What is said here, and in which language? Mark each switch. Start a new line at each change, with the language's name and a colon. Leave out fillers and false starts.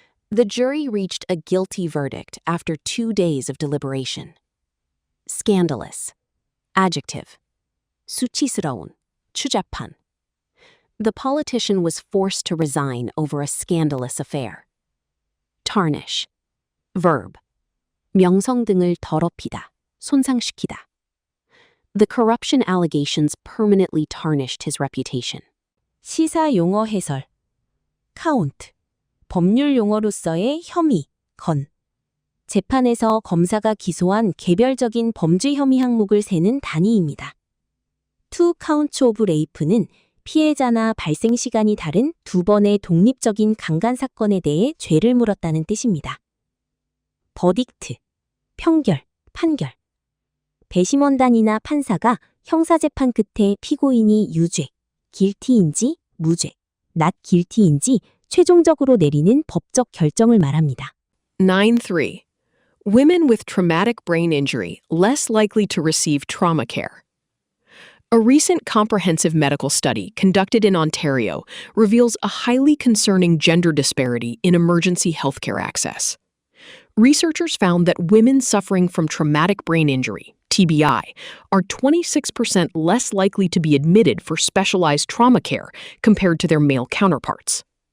English: The jury reached a guilty verdict after 2 days of deliberation. Scandalous. Adjective.
Korean: 수치스러운, 추잡한.
English: The politician was forced to resign over a scandalous affair. Tarnish. Verb.
Korean: 명성 등을 더럽히다, 손상시키다.
English: The corruption allegations permanently tarnished his reputation.
Korean: 시사 용어 해설.
English: count.
Korean: 법률 용어로서의 혐의, 건. 재판에서 검사가 기소한 개별적인 범죄 혐의 항목을 세는 단위입니다.
English: two counts of rape
Korean: 는 피해자나 발생 시간이 다른 두 번의 독립적인 강간 사건에 대해 죄를 물었다는 뜻입니다. verdict, 평결, 판결. 배심원단이나 판사가 형사재판 끝에 피고인이 유죄, guilty인지 무죄, not guilty인지 최종적으로 내리는 법적 결정을 말합니다. 9.3.
English: Women with traumatic brain injury less likely to receive trauma care. A recent comprehensive medical study conducted in Ontario reveals a highly concerning gender disparity in emergency healthcare access. Researchers found that women suffering from traumatic brain injury, TBI, are 26% less likely to be admitted for specialized trauma care compared to their male counterparts.